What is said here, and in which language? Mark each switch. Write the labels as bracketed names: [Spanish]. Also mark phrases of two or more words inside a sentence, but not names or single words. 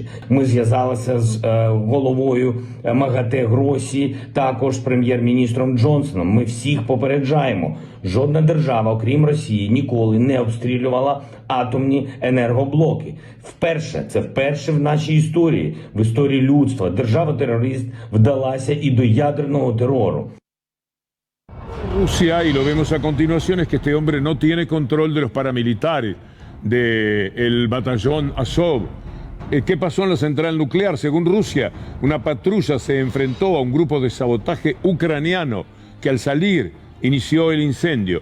[Ukrainian] Ми зв'язалися з головою МАГАТЕ Гросі, також прем'єр-міністром Джонсоном. Ми всіх попереджаємо. Жодна держава, окрім Росії, ніколи не обстрілювала атомні енергоблоки. Вперше в нашій історії, в історії людства, держава-терорист вдалася і до ядерного терору. [Spanish] Rusia, y lo vemos a continuación, es que este hombre no tiene control de los paramilitares del batallón Azov. ¿Qué pasó en la central nuclear? Según Rusia, una patrulla se enfrentó a un grupo de sabotaje ucraniano que al salir inició el incendio.